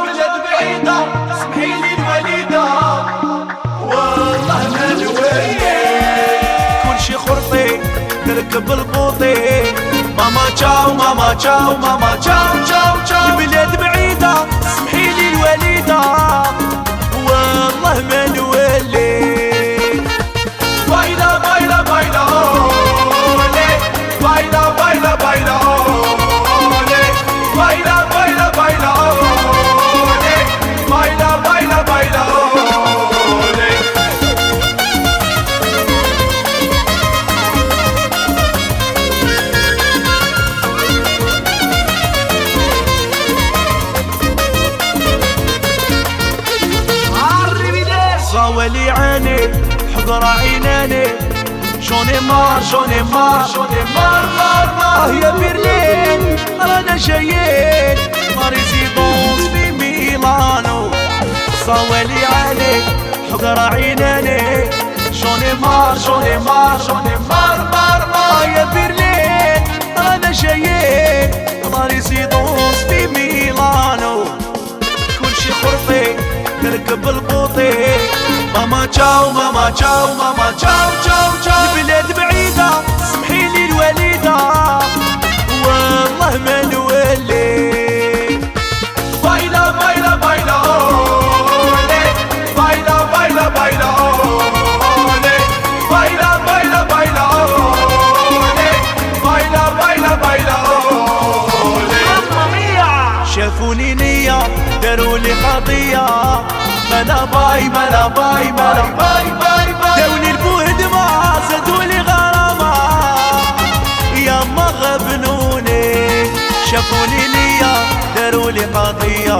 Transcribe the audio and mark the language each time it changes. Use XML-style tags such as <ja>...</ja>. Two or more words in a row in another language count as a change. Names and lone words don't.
<ar>بلاد بعيدة سمحيلي الوليدة والله ما نولي. كل شي خرطي نركب البوطي.</ar> <it>mamma ciao mamma ciao mamma ciao ciao ciao.</it> <ar>بلاد بعيدة سمحيلي الوليدة والله ما نولي.</ar> <es>baila baila baila olé. baila baila baila olé. baila baila baila olé. baila baila baila olé.</es> <ar>صاولي عيني حضر عيناني. جوني مار جوني مار جوني مار مار مار. يا برلين رانا جايين ريزيدونس في ميلانو. صاولي عليك حضر عيناني. جوني مار جوني مار جوني مار مار مار. يا برلين رانا جايين ريزيدونس في ميلانو. كل شي خرطي نركب البوطي.</ar> <it>mamma ciao mamma ciao mamma ciao ciao ciao.</it> <ar>البلاد بعيدة سمحيلي الوليدة والله ما نولي.</ar> <es>baila baila baila olé. baila baila baila olé. baila baila baila olé. baila baila baila olé.</es> <ar>شافوني نية دارولي قضية. ملا باي ملا باي ملا باي باي باي. داوني البوهد ما زادولي غرامة. ياما غبنوني شافوني ليا دارولي قضية.</ar>